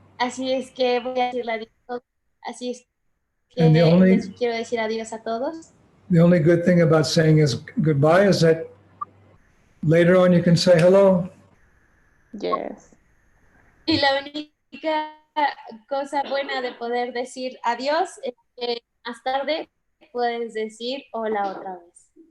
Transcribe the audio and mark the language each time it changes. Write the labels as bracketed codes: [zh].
[es] Así es que voy a decirle adiós. Así es que [en] And the only- [es] les quiero decir adiós a todos. [en] The only good thing about saying is goodbye is that later on you can say hello. Yes. [es] Y la única cosa buena de poder decir adiós es que más tarde puedes decir hola otra vez.